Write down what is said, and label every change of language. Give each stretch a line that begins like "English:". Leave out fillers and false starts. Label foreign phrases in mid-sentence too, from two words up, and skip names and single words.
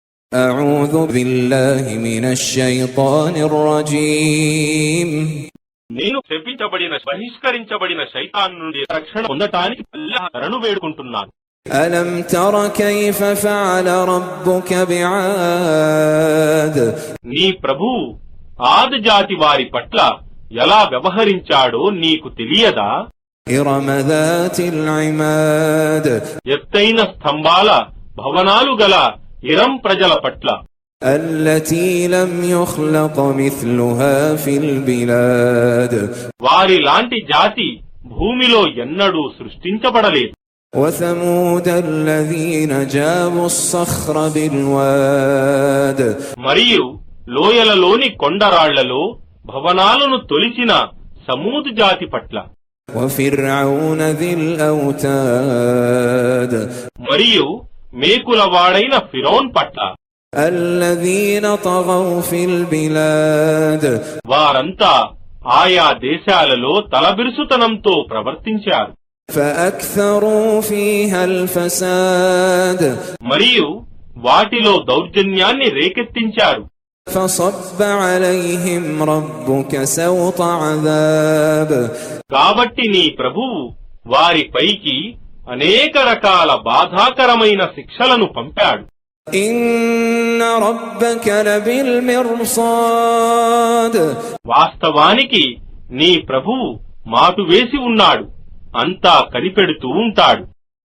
Arabic: أعوذ بالله من الشيطان الرجيم
Telugu: నేను శపించబడిన బహిష్కరించబడిన శైతాన్ నుండి రక్షణ పొందటానికి అల్లాహ్ శరణు వేడుకుంటున్నాను.
Arabic: ألم تر كيف فعل ربك بعاد
Telugu: నీ ప్రభువు ఆద్ జాతి వారి పట్ల ఎలా వ్యవహరించాడో నీకు తెలియదా?
Arabic: إرم ذات العماد
Telugu: ఎత్తైన స్తంభాల భవనాలు గల ఇరం ప్రజల పట్ల
Arabic: التي لم يخلق مثلها في البلاد
Telugu: వారి లాంటి జాతి భూమిలో ఎన్నడూ సృష్టించబడలేదు.
Arabic: وثمود الذين جابوا الصخر بالواد
Telugu: మరియు లోయలలోని కొండరాళ్లలో భవనాలను తొలిచిన సమూద్ జాతి పట్ల
Arabic: وفرعون ذي الأوتاد
Telugu: మరియు మేకులవాడైన ఫిరౌన్ పట్ల
Arabic: الذين طغوا في البلاد
Telugu: వారంతా ఆయా దేశాలలో తలబిరుసుతనంతో ప్రవర్తించారు.
Arabic: فأكثروا فيها الفساد
Telugu: మరియు వాటిలో దౌర్జన్యాన్ని రేకెత్తించారు.
Arabic: فصب عليهم ربك سوط عذاب
Telugu: కాబట్టి నీ ప్రభువు వారిపైకి అనేక రకాల బాధాకరమైన శిక్షలను పంపాడు.
Arabic: إن ربك لبالمرصاد
Telugu: వాస్తవానికి నీ ప్రభువు మాటు వేసి ఉన్నాడు, అంతా కనిపెడుతూ ఉంటాడు.